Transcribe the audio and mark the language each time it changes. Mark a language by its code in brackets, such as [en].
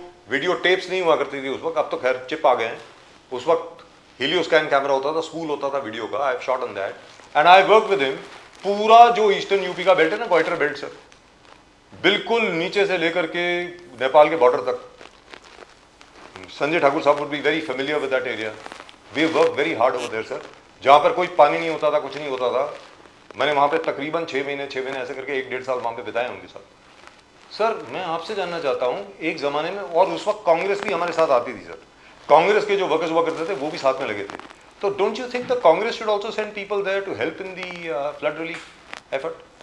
[hi] Video tapes नहीं हुआ करती थी उस वक्त, अब तो खैर चिप आ गए हैं। उस वक्त हीलियोस्कैन कैमरा होता था, स्पूल होता था वीडियो का। [en] I have shot on that and I work with him. [hi] पूरा जो ईस्टर्न यूपी का बेल्ट है ना, क्वार्टर बेल्ट सर, बिल्कुल नीचे से लेकर के नेपाल के बॉर्डर तक [en] संजय ठाकुर साहब would be very familiar with that area. We work very hard over there, sir. [hi] जहाँ पर कोई पानी नहीं होता था, कुछ नहीं होता था, मैंने वहाँ पे तकरीबन 6 महीने ऐसे करके 1-1.5 साल वहाँ पे बिताए उनके साथ। सर मैं आपसे जानना चाहता हूँ, एक ज़माने में, और उस वक्त कांग्रेस भी हमारे साथ आती थी सर, कांग्रेस के जो वर्कर्स हुआ करते थे वो भी साथ में लगे थे, तो [en] Don't you think the Congress should also send people there to help in the flood relief effort?